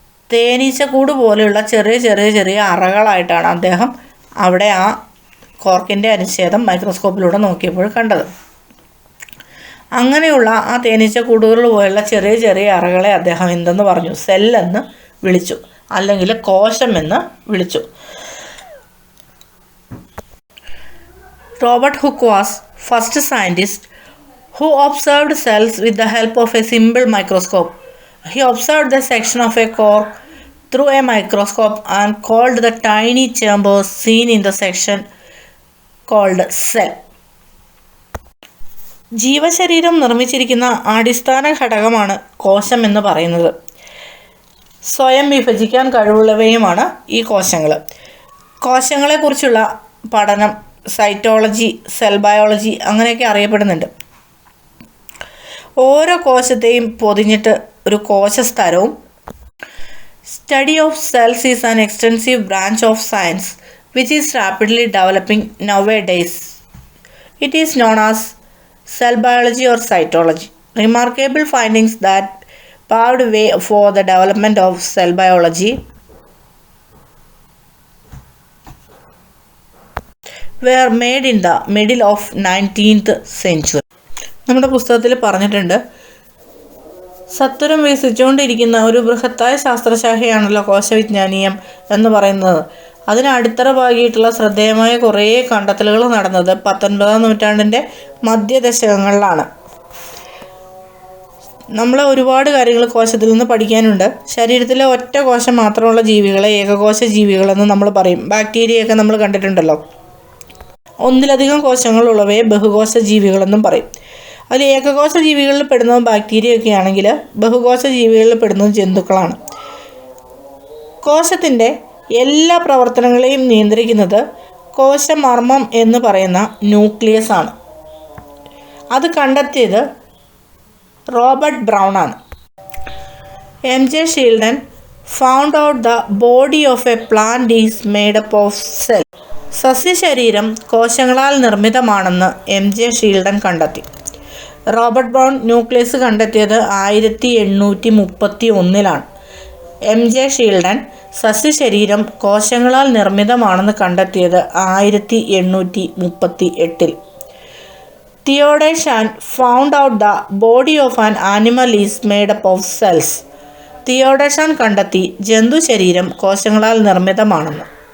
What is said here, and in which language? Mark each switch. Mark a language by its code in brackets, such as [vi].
[ml] തേനീച്ചക്കൂട് പോലെയുള്ള ചെറിയ അറകളായിട്ടാണ് അദ്ദേഹം അവിടെ ആ കോർക്കിൻ്റെ അനുച്ഛേദം മൈക്രോസ്കോപ്പിലൂടെ നോക്കിയപ്പോൾ കണ്ടത്. അങ്ങനെയുള്ള ആ തേനീച്ചക്കൂടുകൾ പോലുള്ള ചെറിയ അറകളെ അദ്ദേഹം എന്തെന്ന് പറഞ്ഞു? സെല്ലെന്ന് വിളിച്ചു, അല്ലെങ്കിൽ കോശമെന്ന് വിളിച്ചു. [en] Robert Hooke was first scientist who observed cells with the help of a simple microscope. He observed the section of a cork through a microscope and called the tiny chambers seen in the section called cell. [ml] ജീവശരീരം നിർമ്മിച്ചിരിക്കുന്ന അടിസ്ഥാന ഘടകമാണ് കോശം എന്ന് പറയുന്നത്. സ്വയം വിഭജിക്കാൻ കഴിവുള്ളവയുമാണ് ഈ കോശങ്ങൾ. കോശങ്ങളെക്കുറിച്ചുള്ള പഠനം സൈറ്റോളജി, സെൽ ബയോളജി അങ്ങനെയൊക്കെ അറിയപ്പെടുന്നുണ്ട്. ഓരോ കോശത്തെയും പൊതിഞ്ഞിട്ട് ഒരു കോശസ്തരവും. [en] Study of cells is an extensive branch of science which is rapidly developing nowadays. It is known as cell biology or cytology. Remarkable findings that paved way for the development of cell biology were made in the middle of 19th century. [ml] നമ്മുടെ പുസ്തകത്തിൽ പറഞ്ഞിട്ടുണ്ട്, സത്വരം വികസിച്ചുകൊണ്ടിരിക്കുന്ന ഒരു ബൃഹത്തായ ശാസ്ത്രശാഖയാണല്ലോ കോശവിജ്ഞാനീയം എന്ന് പറയുന്നത്. അതിന് അടിത്തറ പാകിയിട്ടുള്ള ശ്രദ്ധേയമായ കുറേ കണ്ടെത്തലുകൾ നടന്നത് 19-ാം നൂറ്റാണ്ടിൻ്റെ മധ്യദശകങ്ങളിലാണ്. നമ്മൾ ഒരുപാട് കാര്യങ്ങൾ കോശത്തിൽ നിന്ന് പഠിക്കാനുണ്ട്. ശരീരത്തിലെ ഒറ്റ കോശം മാത്രമുള്ള ജീവികളെ ഏകകോശ ജീവികളെന്ന് നമ്മൾ പറയും. ബാക്ടീരിയയൊക്കെ നമ്മൾ കണ്ടിട്ടുണ്ടല്ലോ. ഒന്നിലധികം കോശങ്ങളുള്ളവയെ ബഹുകോശ ജീവികളെന്നും പറയും. അതിൽ ഏകകോശ ജീവികളിൽ പെടുന്നത് ബാക്ടീരിയയൊക്കെ ആണെങ്കിൽ ബഹുകോശ ജീവികളിൽ പെടുന്നത് ജന്തുക്കളാണ്. കോശത്തിൻ്റെ എല്ലാ പ്രവർത്തനങ്ങളെയും നിയന്ത്രിക്കുന്നത് കോശമർമ്മം എന്ന് പറയുന്ന ന്യൂക്ലിയസ് ആണ്. അത് കണ്ടെത്തിയത് റോബർട്ട് ബ്രൗൺ ആണ്. M.J. [en] Sheldon found out the body of a plant is made up of cells. [ml] സസ്യശരീരം കോശങ്ങളാൽ നിർമ്മിതമാണെന്ന് M.J. ഷീൽഡൻ കണ്ടെത്തി. റോബർട്ട് ബ്രൗൺ ന്യൂക്ലിയസ് കണ്ടെത്തിയത് 1831 M.J. ഷീൽഡൻ സസ്യശരീരം കോശങ്ങളാൽ നിർമ്മിതമാണെന്ന് കണ്ടെത്തിയത് 1838. [en] Theodore Shand found out the body of an animal is made up of cells. [ml] Theodore Shaan കണ്ടെത്തി ജന്തു ശരീരം കോശങ്ങളാൽ നിർമ്മിതമാണെന്ന്.